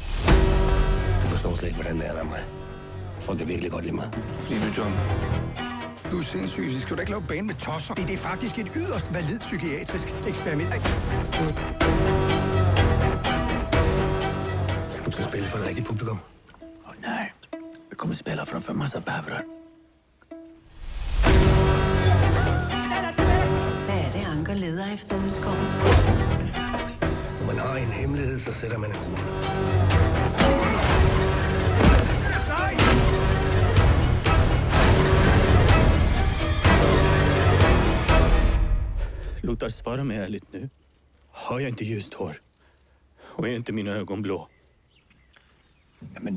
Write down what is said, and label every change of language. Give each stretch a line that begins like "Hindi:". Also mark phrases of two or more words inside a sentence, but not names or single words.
Danish: Jeg forstår slet ikke, hvordan det er med mig. Folk kan virkelig godt lide mig. Fordi du, John. Du er sindssyg. Så skal du ikke lave bane med tosser. Det er faktisk et yderst validt psykiatrisk eksperiment. Skal du spille for det rigtige publikum? Nej.
Swedish: Vi kommer spela från för massa bävrar.
Danish: Hvad er det, Anker leder efter ude i skoven? Når man har en hemmelighed, så sætter man en krone.
Swedish: Lotta, svara mig ärligt nu. Har jag inte ljust hår? Och är inte mina ögon blå?